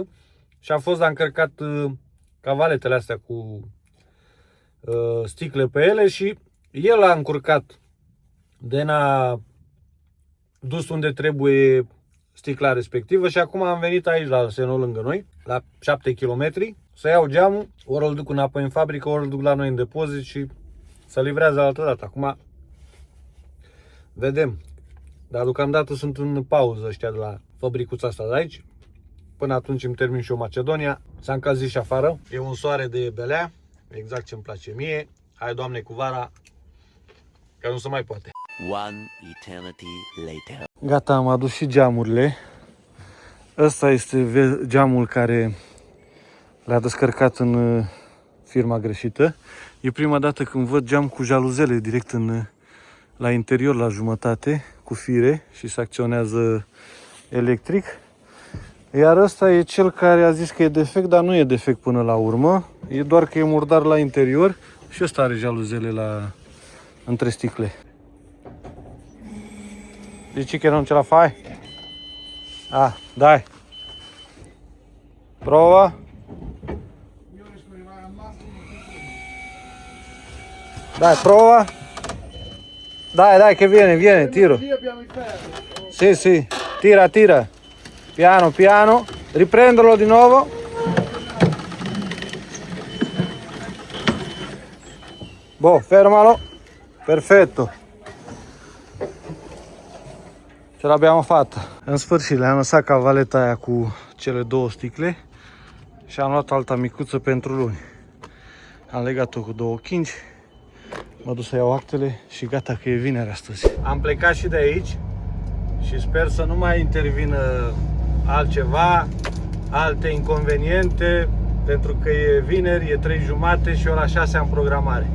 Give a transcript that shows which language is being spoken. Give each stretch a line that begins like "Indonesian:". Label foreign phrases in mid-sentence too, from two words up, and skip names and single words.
Romanian: Și am fost la încărcat cavaletele astea cu sticle pe ele și el a încurcat de n-a dus unde trebuie sticla respectivă și acum am venit aici la Seno lângă noi, la 7 km, să iau geamul, ori îl duc înapoi în fabrică, ori îl duc la noi în depozit și să livrează altă dată. Acum vedem. Dar deocamdată sunt în pauză ăștia de la fabricuța asta de aici. Până atunci îmi termin și eu Macedonia. S-a încălzit și afară. E un soare de belea, exact ce îmi place mie. Hai, Doamne, cu vara, că nu se mai poate.
English: One eternity later.
Romanian: Gata, am adus și geamurile. Ăsta este geamul care le-a descărcat în firma greșită. E prima dată când văd geam cu jaluzele direct la interior, la jumătate, cu fire și se acționează electric. Iar ăsta e cel care a zis că e defect, dar nu e defect până la urmă. E doar că e murdar la interior și ăsta are jaluzele între sticle.
Italian: Dici che non ce la fai? Ah, dai. Prova. Dai, prova. Dai, che viene, tiro. Sì, sì, tira. Piano, piano. Riprendilo di nuovo. Boh, fermalo. Perfetto. Ce l'abbiamo fatta.
Romanian: În sfârșit le-am lăsat cavaleta aia cu cele două sticle și am luat alta micuță pentru luni. Am legat-o cu două chingi, mă duc să iau actele și gata că e vineri astăzi. Am plecat și de aici și sper să nu mai intervină altceva, alte inconveniente, pentru că e vineri, e 3:30 și ora 6 am programare.